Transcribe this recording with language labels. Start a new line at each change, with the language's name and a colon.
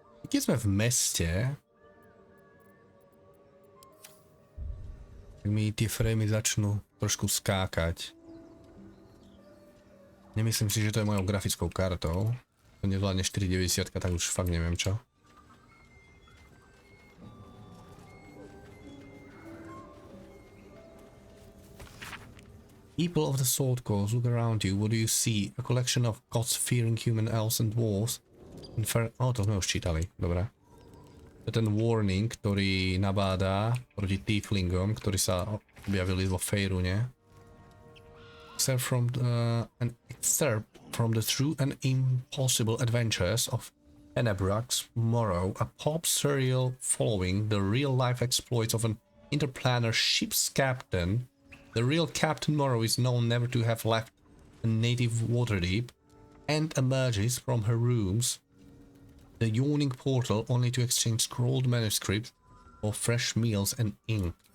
Slovak: Keď sme v meste, tak mi tie framey začnú trošku skákať. Nemyslím si, že to je mojou grafickou kartou. To nezvládne 490, tak už fakt neviem čo.
English: People of the Sword Coast, look around you. What do you see? A collection of gods-fearing human elves and dwarves.
Slovak: To sme už čítali, dobre. To je ten warning, ktorý nabádá proti tieflingom, ktorí sa objavili vo Faerune.
English: Excerpt from the true and impossible adventures of Enabrax Morrow, a pop serial following the real-life exploits of an interplanar ship's captain. The real Captain Morrow is known never to have left a native Waterdeep and emerges from her rooms, the yawning portal, only to exchange scrolled manuscripts for fresh meals and ink.